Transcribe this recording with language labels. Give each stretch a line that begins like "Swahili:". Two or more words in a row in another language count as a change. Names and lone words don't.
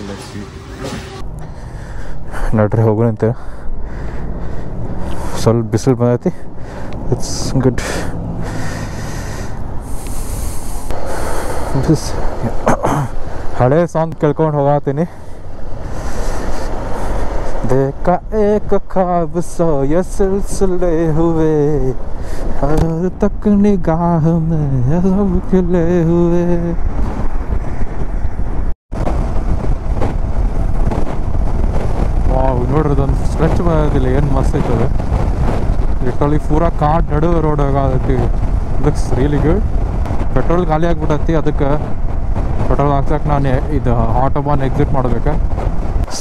Kannada: ಲೈಸಿ ನಡ್ರಿ ಹೋಗೋಣಂತ. ಸ್ವಲ್ಪ ಬಿಸಿಲು ಬಂದೈತಿ.
English: it's good.
Kannada: ಹಳೆ ಸಾಂಗ್ ಕೇಳ್ಕೊಂಡು ಹೋಗತ್ತೀನಿ.
Hindi: देखा एक ख्वाब सो ये सिलसिले हुए, हर तक निगाह में सब खिले हुए.
Kannada: ವಾವ್, ನೋಡ್ರಿ ಅದೊಂದು ಸ್ಟ್ರೆಚ್ ಬರೋದಿಲ್ಲ, ಏನು ಮಸ್ತ್ ಐತದೆ. ಲಿಟ್ರಲಿ ಪೂರಾ ಕಾಡ್ ನಡುವೆ ರೋಡ್ ಹೋಗತಿ.
English: looks really good.
Kannada: ಪೆಟ್ರೋಲ್ ಖಾಲಿ ಆಗ್ಬಿಟ್ಟತಿ. ಅದಕ್ಕೆ ಪೆಟ್ರೋಲ್ ಹಾಕ್ಸಕ್ಕೆ ನಾನು ಇದು ಆಟೋಬಾನ್ ಎಕ್ಸಿಟ್ ಮಾಡ್ಬೇಕು.